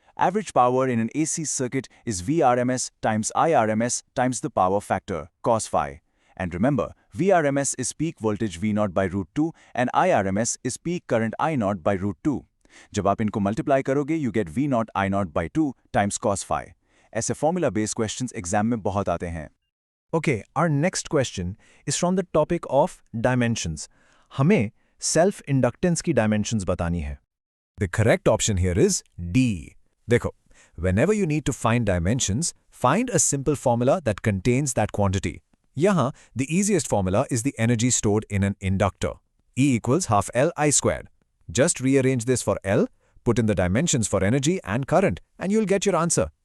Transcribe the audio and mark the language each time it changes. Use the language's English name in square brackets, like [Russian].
[English] Average power in an AC circuit is Vrms times Irms times the power factor, cos phi. And remember, Vrms is peak voltage V0 by root 2 and Irms is peak current I0 by root 2. [Hindi] जब आप इनको multiply करोगे, [English] you get V0 I0 by 2 times cos phi. [Hindi] ऐसे formula based questions exam में बहुत आते हैं. [English] Okay, our next question is from the topic of dimensions. [Hindi] हमें self-inductance की dimensions बतानी है. [English] The correct option here is D. [Hindi] देखो, [English] whenever you need to find dimensions, find a simple formula that contains that quantity. यहाँ, the easiest formula is the energy stored in an inductor. E equals half L I squared. Just rearrange this for L, put in the dimensions for energy and current, and you'll get your answer.